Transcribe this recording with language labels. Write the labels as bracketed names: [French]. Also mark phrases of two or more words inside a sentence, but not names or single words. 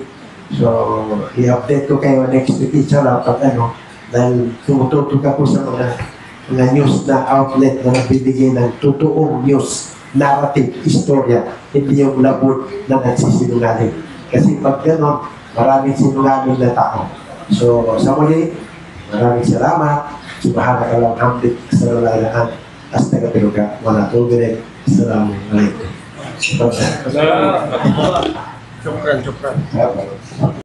[Filipino] So, i-update ko kayo next week, inshallah, pag dahil tumututok ako sa mga news na outlet na nagbibigay ng totoong news, narrative, istorya, hindi yung labot na nagsisinungaling. Kasi pag gano'n, maraming sinungaling na tao. So, sa muli, maraming salamat. [Arabic] سبحانك اللهم وبحمدك، أشهد أن لا إله إلا أنت، أستغفرك وأتوب إليك. Assalamualaikum. Shukran.